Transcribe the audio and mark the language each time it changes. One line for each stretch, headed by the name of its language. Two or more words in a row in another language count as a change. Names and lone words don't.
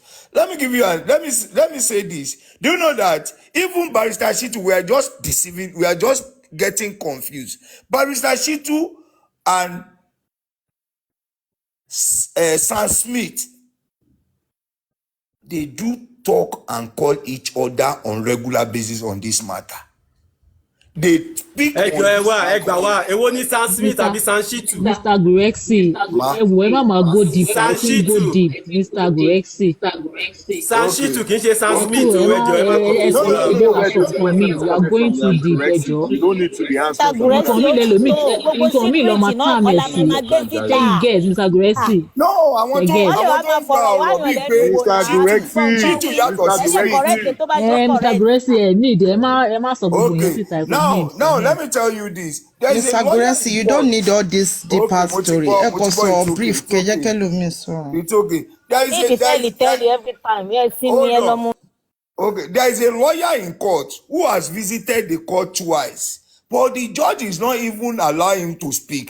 English: Let me give you let me say this. Do you know that even Barrister Shitu, we are just deceiving, we are just getting confused. Barrister Shitu and Sam Smith, they do talk and call each other on regular basis on this matter. They speak.
Yoruba: Èwo ni Sam Smith àbí Sam Shitu?
English: Mr. Guresi,
Yoruba: ẹ má
English: go deep. Go deep, Mr. Guresi.
Yoruba: Sam Shitu kì í ṣe Sam Smith o, ẹjọ́.
English: You are going too deep, ẹjọ́. You don't need to be answering.
Yoruba: Nǹkan mi lọ máa tán àmì ẹ̀sìn.
English: Ṣé you get Mr. Guresi? No, I want to Mr. Guresi,
Yoruba: ẹ ní
English: ìdí ẹ má
Yoruba: sọ gbogbo yẹn síta.
English: Now, let me tell you this. Mr. Guresi, you don't need all this deeper story. Brief. It's okay. Tell you every time. Yes, Okay, there is a lawyer in court who has visited the court twice, but the judge is not even allowing him to speak.